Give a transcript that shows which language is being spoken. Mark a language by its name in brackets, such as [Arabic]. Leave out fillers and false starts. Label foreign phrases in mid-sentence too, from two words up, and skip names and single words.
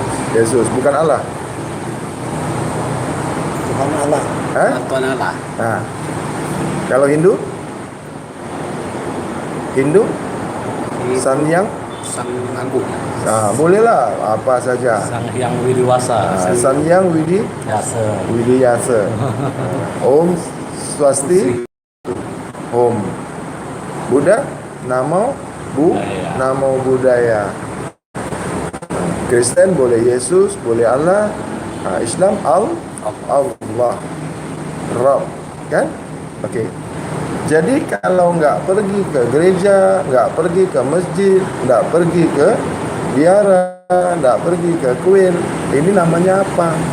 [Indonesian] Yesus, bukan Allah. Tuhan Allah. Hah? Tuhan Allah. Nah, kalau Hindu? Hindu? Sang Yang? Sang Agung. Nah, bolehlah apa saja. Sang Hyang Widiwasa. Nah, Sang Yang Yase. Widiyasa. [Sanskrit] Om Swasti. [Pali] Om Buddha. Namo Budaya. Namo Buddhaya. [Indonesian] Kristen boleh Yesus, boleh Allah. Nah, Islam Allah. Rabb, kan? Oke. Jadi kalau nggak pergi ke gereja, nggak pergi ke masjid, nggak pergi ke biara, nggak pergi ke kuil, ini namanya apa?